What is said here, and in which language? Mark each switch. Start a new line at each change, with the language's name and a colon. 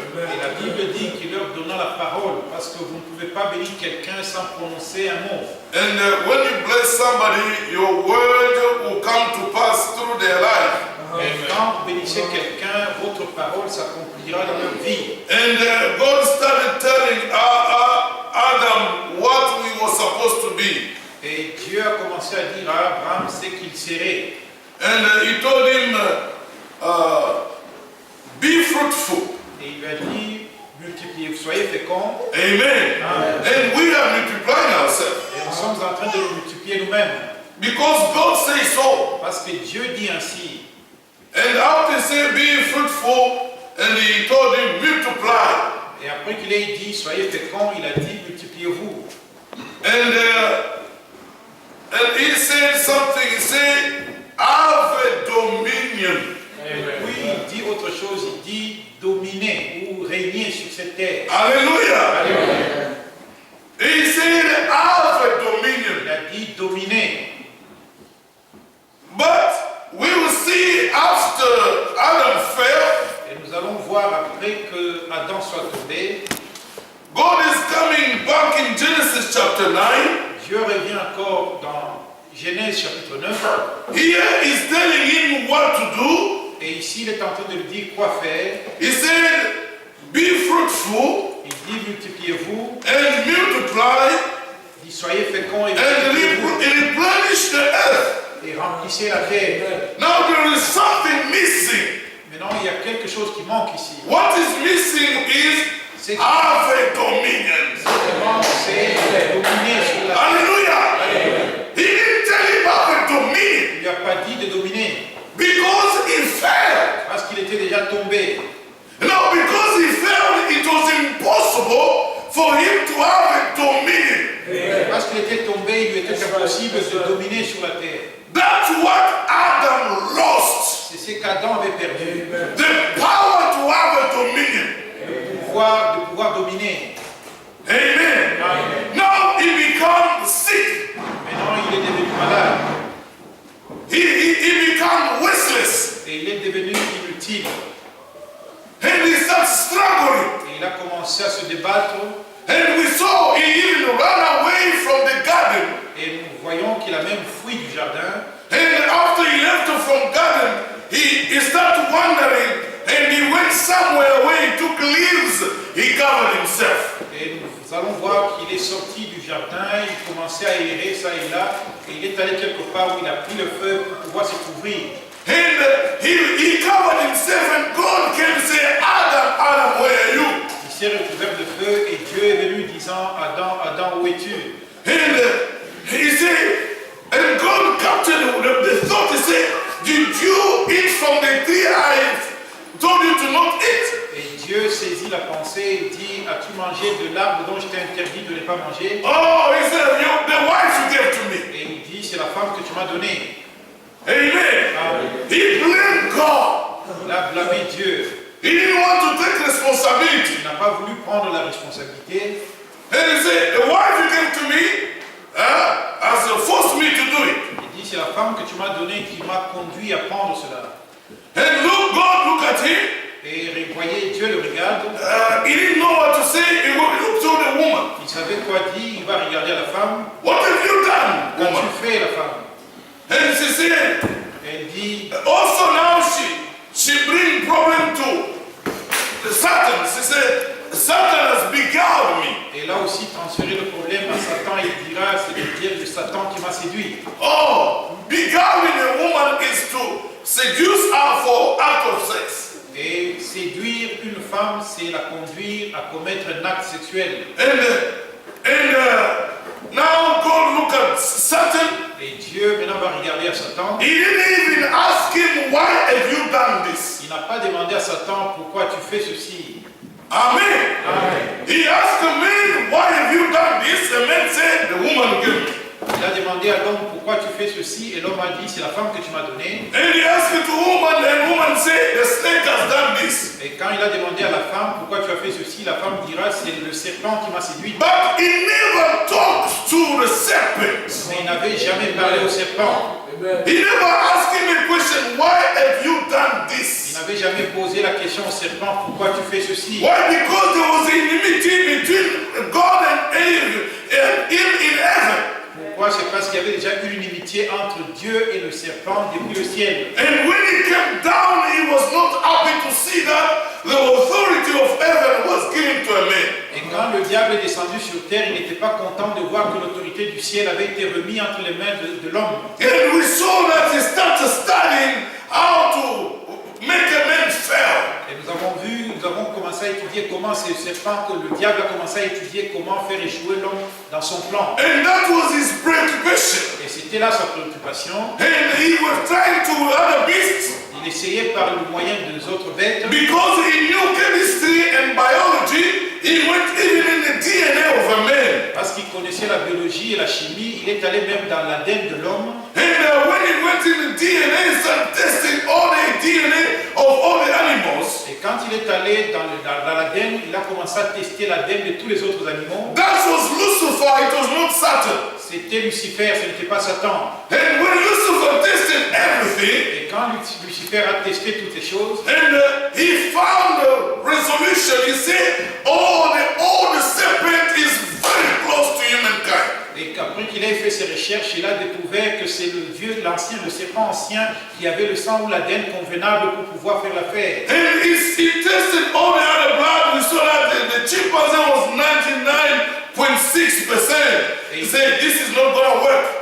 French: Et la Bible dit qu'il leur donna la parole, parce que vous ne pouvez pas bénir quelqu'un sans prononcer un mot.
English: And when you bless somebody, your word will come to pass through their life.
French: Et quand vous bénissez quelqu'un, votre parole s'accomplira dans leur vie.
English: And God started telling Adam what we were supposed to be.
French: Et Dieu a commencé à dire à Abraham ce qu'il serait.
English: And he told him, be fruitful.
French: Et il lui a dit, multipliez, soyez féconds.
English: Amen.
French: Amen.
English: And we are multiplying ourselves.
French: Et nous sommes en train de nous multiplier nous-mêmes.
English: Because God says so.
French: Parce que Dieu dit ainsi.
English: And after he said, be fruitful, and he told him, multiply.
French: Et après qu'il ait dit, soyez féconds, il a dit, multipliez-vous.
English: And he said something, he said, have a dominion.
French: Et puis il dit autre chose, il dit, dominer ou régner sur cette terre.
English: Hallelujah.
French: Alléluia.
English: He said, have a dominion.
French: Il a dit, dominer.
English: But we will see after Adam fell,
French: Et nous allons voir après que Adam soit tombé,
English: God is coming back in Genesis chapter 9.
French: Dieu revient encore dans Genèse chapitre 9.
English: Here he's telling him what to do.
French: Et ici, il est en train de lui dire quoi faire.
English: He said, be fruitful
French: Il dit, multipliez-vous.
English: and multiply
French: Il dit, soyez féconds et
English: and
French: multipliez-vous.
English: replenish the earth.
French: Et remplissez la terre.
English: Now there is something missing.
French: Maintenant, il y a quelque chose qui manque ici.
English: What is missing is
French: C'est
English: have a dominion.
French: vraiment, c'est dominer sur la terre.
English: Hallelujah. He didn't tell him have a dominion
French: Il ne lui a pas dit de dominer.
English: because he fell.
French: Parce qu'il était déjà tombé.
English: No, because he fell, it was impossible for him to have a dominion.
French: Parce qu'il était tombé, il lui était impossible de dominer sur la terre.
English: That's what Adam lost.
French: C'est ce qu'Adam avait perdu.
English: The power to have a dominion.
French: De pouvoir dominer.
English: Amen. Now he becomes sick.
French: Maintenant, il est devenu malade.
English: He becomes restless.
French: Et il est devenu inutile.
English: And he starts struggling.
French: Et il a commencé à se débattre.
English: And we saw he even ran away from the garden.
French: Et nous voyons qu'il a même fui du jardin.
English: And after he left from garden, he started wandering. And he went somewhere where he took leaves. He covered himself.
French: Et nous allons voir qu'il est sorti du jardin. Il commençait à errer ça et là. Et il est allé quelque part où il a pris le feu pour pouvoir se couvrir.
English: And he covered himself, and God came and said, Adam, where are you?
French: Il s'est recouvert de feu et Dieu est venu disant, Adam, Adam, où es-tu?
English: And he said, and God captured the thought. He said, did you eat from the tree I told you to not eat?
French: Et Dieu saisit la pensée et dit, as-tu mangé de l'arbre dont je t'ai interdit de ne pas manger?
English: Oh, he said, the wife you gave to me.
French: Et il dit, c'est la femme que tu m'as donnée.
English: Amen.
French: Amen.
English: He blamed God.
French: Il a blâmé Dieu.
English: He didn't want to take responsibility.
French: Il n'a pas voulu prendre la responsabilité.
English: And he said, the wife you gave to me has forced me to do it.
French: Il dit, c'est la femme que tu m'as donnée qui m'a conduit à prendre cela.
English: And look at him.
French: Et voyez, Dieu le regarde.
English: He didn't know what to say. He looked to the woman.
French: Il savait quoi dire. Il va regarder la femme.
English: What have you done, woman?
French: Qu'as-tu fait, la femme?
English: And she said,
French: Elle dit,
English: also now she bring problem to Satan. She said, Satan has beguiled me.
French: et là aussi transférer le problème à Satan. Il dira, c'est le diable de Satan qui m'a séduit.
English: Oh, beguiling a woman is to seduce her for act of sex.
French: Et séduire une femme, c'est la conduire à commettre un acte sexuel.
English: And now God look at Satan.
French: Et Dieu maintenant va regarder à Satan.
English: He didn't even ask him, why have you done this?
French: Il n'a pas demandé à Satan pourquoi tu fais ceci.
English: Amen.
French: Amen.
English: He asked the man, why have you done this? The man said, the woman gave me.
French: Il a demandé à l'homme pourquoi tu fais ceci et l'homme a dit c'est la femme que tu m'as donnée.
English: And he asked the woman, and the woman said, the snake has done this.
French: Et quand il a demandé à la femme pourquoi tu as fait ceci, la femme dira c'est le serpent qui m'a séduit.
English: But he never talked to the serpent.
French: Mais il n'avait jamais parlé au serpent.
English: He never asked him a question, why have you done
French: Il
English: this?
French: n'avait jamais posé la question au serpent, pourquoi tu fais ceci?
English: Why? Because there was enmity between God and Eve in heaven.
French: Pourquoi? C'est parce qu'il y avait déjà eu une inimitié entre Dieu et le serpent depuis le ciel.
English: And when he came down, he was not happy to see that the authority of heaven was given to a man.
French: Et quand le diable est descendu sur terre, il n'était pas content de voir que l'autorité du ciel avait été remise entre les mains de l'homme.
English: And we saw that he started studying how to make a man fail.
French: Et nous avons commencé à étudier comment ce serpent, que le diable a commencé à étudier comment faire échouer l'homme dans son plan.
English: And that was his preoccupation.
French: Et c'était là sa préoccupation.
English: And he was trying to other beasts.
French: Il essayait par le moyen des autres bêtes.
English: Because he knew chemistry and biology, he went even in the DNA of a man.
French: Parce qu'il connaissait la biologie et la chimie, il est allé même dans l'ADN de l'homme.
English: And when he went in the DNA, he started testing all the DNA of all the animals.
French: Et quand il est allé dans l'ADN, il a commencé à tester l'ADN de tous les autres animaux.
English: That was Lucifer, it was not Satan.
French: C'était Lucifer, ce n'était pas Satan.
English: And when Lucifer tested everything,
French: Et quand Lucifer a testé toutes ces choses,
English: and he found a resolution, he said, oh, the serpent is very close to humankind.
French: et après qu'il ait fait ses recherches, il a découvert que c'est le serpent ancien qui avait le sang ou l'ADN convenable pour pouvoir faire l'affaire.
English: And he tested all the other blood, we saw that the chimpanzee was 99.6%. He said, this is not going to work.